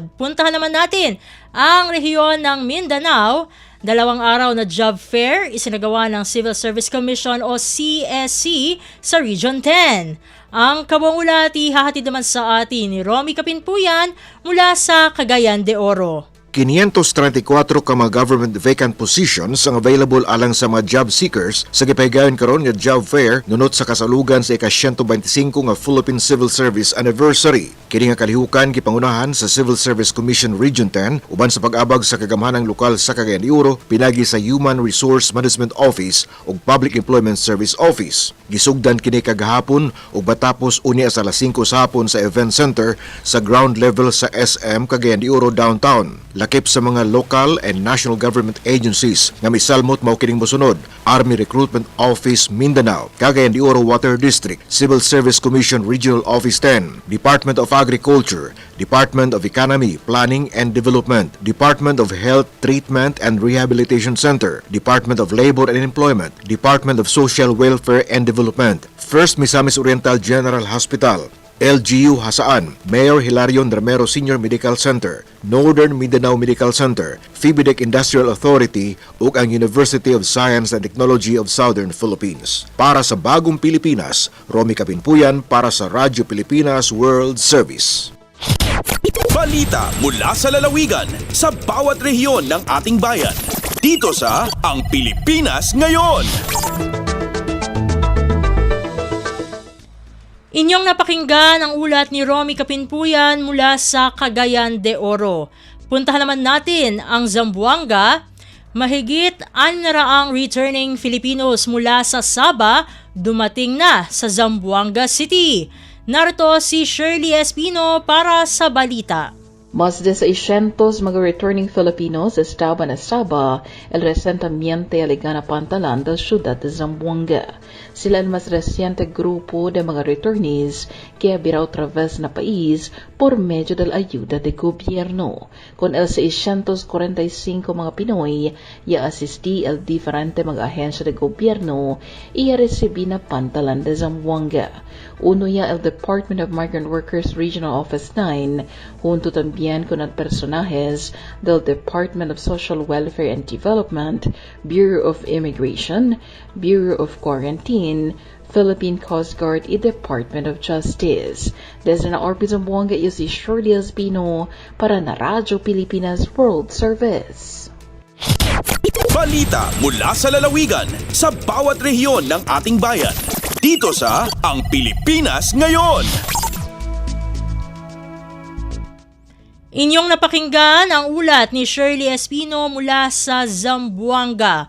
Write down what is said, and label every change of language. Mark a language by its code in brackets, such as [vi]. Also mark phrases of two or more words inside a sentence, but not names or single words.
[tl] Puntahan naman natin ang rehiyon ng Mindanao. 2 araw na [en] job fair [tl] isinagawa ng Civil Service Commission o CSC sa Region 10. Ang kabuang ulat ihahatid naman sa atin ni Romy Kapinpuyan mula sa Cagayan de Oro. [ceb] 534 ka mga [en] government vacant positions [ceb] ang available alang sa mga [en] job seekers [ceb] sa gipahigayon karon nga [en] job fair [ceb] nunot sa kasalugan sa ika-125 nga Philippine Civil Service Anniversary. Kini nga kalihukan gipangunahan sa Civil Service Commission Region 10 uban sa pag-abag sa kagamhanang lokal sa Cagayan de Oro pinagi sa Human Resource Management Office ug Public Employment Service Office. Gisugdan kini kagahapon ug batapos unya sa alas 5 sa hapon sa event center sa ground level sa SM Cagayan de Oro downtown. Lakip sa mga [en] local and national government agencies [ceb] nga misalmot mao kining mosunod: Army Recruitment Office Mindanao, Cagayan de Oro Water District, Civil Service Commission Regional Office 10, Department of Agriculture, Department of Economy, Planning and Development, Department of Health Treatment and Rehabilitation Center, Department of Labor and Employment, Department of Social Welfare and Development, First Misamis Oriental General Hospital, LGU Hasaan, Mayor Hilarion Ramero Senior Medical Center, Northern Mindanao Medical Center, Fibidec Industrial Authority ug ang University of Science and Technology of Southern Philippines. [tl] Para sa Bagong Pilipinas, Romy Kapinpuyan para sa Radyo Pilipinas World Service. Balita mula sa lalawigan sa bawat rehiyon ng ating bayan. Dito sa Ang Pilipinas Ngayon. Inyong napakinggan ang ulat ni Romy Kapinpuyan mula sa Cagayan de Oro. Puntahan naman natin ang Zamboanga. Mahigit 600 returning Filipinos mula sa Sabah dumating na sa Zamboanga City. Narito si Shirley Espino para sa balita. [cbk] Más de 600 mga [en] returning Filipinos [cbk] estaban a Sabah el recientemente alegana Pantalan del ciudad de Zamboanga. Sila el más reciente grupo de mga returnees que abrirá otra vez na país por medio de la ayuda de gobierno. Con el 645 mga Pinoy, ya asistí el diferente mga ahensya de gobierno y recibí na Pantalan de Zamboanga. Uno ya el Department of Migrant Workers Regional Office 9, junto también con el personajes del Department of Social Welfare and Development, Bureau of Immigration, Bureau of Quarantine, Philippine Coast Guard y Department of Justice. Desde na Orbit Zamboanga, iyo si Shirley Espino para na Radyo Pilipinas World Service. [tl] Balita mula sa lalawigan sa bawat rehiyon ng ating bayan. Dito sa Ang Pilipinas Ngayon. Inyong napakinggan ang ulat ni Shirley Espino mula sa Zamboanga.